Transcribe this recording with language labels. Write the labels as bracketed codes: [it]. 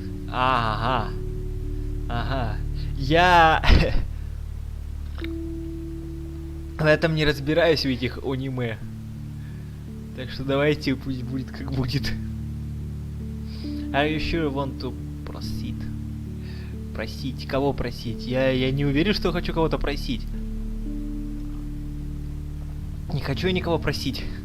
[ru] Ага. Ага. Я в этом не разбираюсь, в этих аниме. Так что давайте, пусть будет как будет. [en] Are you sure you want to proceed? [ru] Просить? Кого просить? Я не уверен, что хочу кого-то просить. Не хочу я никого просить.